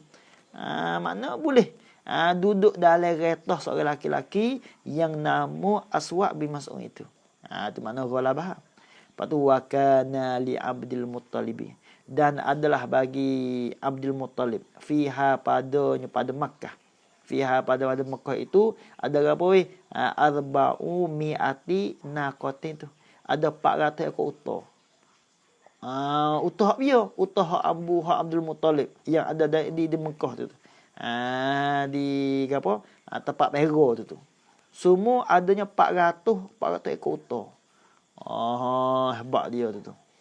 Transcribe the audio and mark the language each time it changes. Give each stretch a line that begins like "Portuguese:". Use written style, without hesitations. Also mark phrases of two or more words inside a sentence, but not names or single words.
Malay: Makna boleh duduk dalam retah seorang laki-laki yang nama Aswad bin Mas'ud itu. Itu makna ghalabah. Lepas tu
Arabic: وكان ل
Malay: Abdul Muttalib, dan adalah bagi Abdul Muttalib fiha pada Makkah. Fiha pada Makkah itu ada berapa weh?
Arabic: أربع مائة ناقة tu.
Malay: Ada 400 ekor unta. Unta hak dia, unta hak Abdul Muttalib yang ada di Mekah tu. Di apa? Tempat Mero tu. Semua adanya 400 ekor unta. Hebat dia tu.